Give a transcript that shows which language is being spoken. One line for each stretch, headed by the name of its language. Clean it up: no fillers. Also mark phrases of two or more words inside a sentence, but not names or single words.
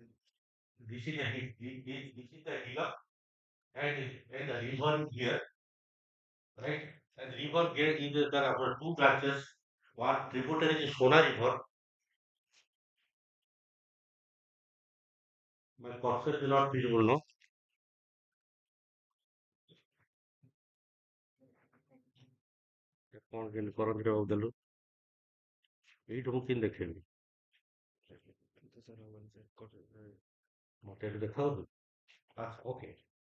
English: This is the hillock, and the river here, right? And the river here is there are two branches. One tributary is Sona River. My cursor is not visible, no?
Odia: କଣ କେମିତି କରନ୍ତି ରେ ବାବୁ ଦେଲୁ ଏଇଠୁ ମୁଁ କେମିତି ଦେଖେଇବି ମତେ ଏଠି ଦେଖାଉଛୁ ଓକେ